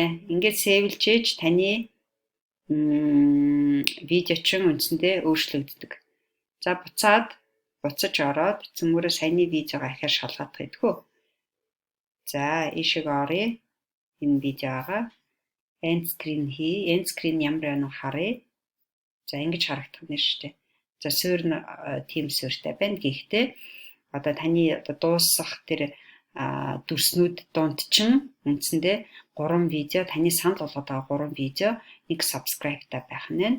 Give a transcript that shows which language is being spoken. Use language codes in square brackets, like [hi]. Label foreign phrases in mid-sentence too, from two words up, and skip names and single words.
[mn] Ингээд сейвлжээж таны видео чинь үндсэндээ өөрчлөгддөг. За буцаж ороод цөмгөрөө саяны видеогоо ахиад шалгаадах гэдгүү. За ийшээ оръё. Энэ видеогоо [en] end screen [mn] хий. [en] End screen [mn] ямар байна уу харъя. За ингэж харагдах нь шүү дээ. За суурь нь тийм суурьтай байна. Гэхдээ одоо таны одоо дуусах тэр дүрснүүд донд чин үндсэндээ 3 видео, таны санал болгоод байгаа 3 видео, 1 subscribe-тай байх нь.